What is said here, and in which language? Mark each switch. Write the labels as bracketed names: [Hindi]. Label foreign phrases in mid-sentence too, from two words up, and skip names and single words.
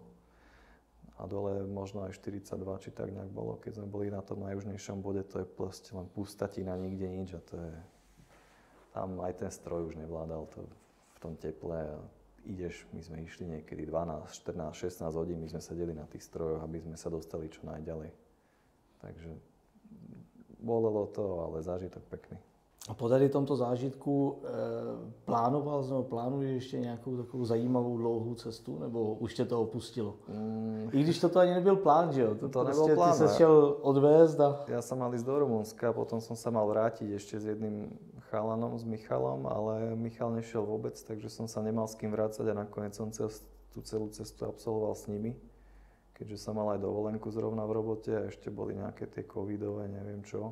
[Slovak] A dole možno aj 42, či tak nejak bolo, keď sme boli na tom najjužnejšom bode, to je proste len pustatina, nikde nič a to je... Tam aj ten stroj už nevládal to v tom teple a ideš, my sme išli niekedy 12, 14, 16 hodín, my sme sedeli na tých strojoch, aby sme sa dostali čo najďalej. Takže bolelo to, ale zážitok pekný. [Czech] A po tady tomto zážitku plánuješ ještě nějakou takovou zajímavou dlouhou cestu, nebo už tě to opustilo? I když to ani nebyl plán, že jo? To prostě nebyl plán. Ty se šel odvést a... [Slovak] Ja som mal ísť do Rumunska, potom som sa mal vrátiť ešte s jedným chalanom, s Michalom, ale Michal nešiel vôbec, takže som sa nemal s kým vrácať a nakoniec som tú celú cestu absolvoval s nimi. Keďže som mal aj dovolenku zrovna v robote a ešte boli nejaké tie covidové, neviem čo.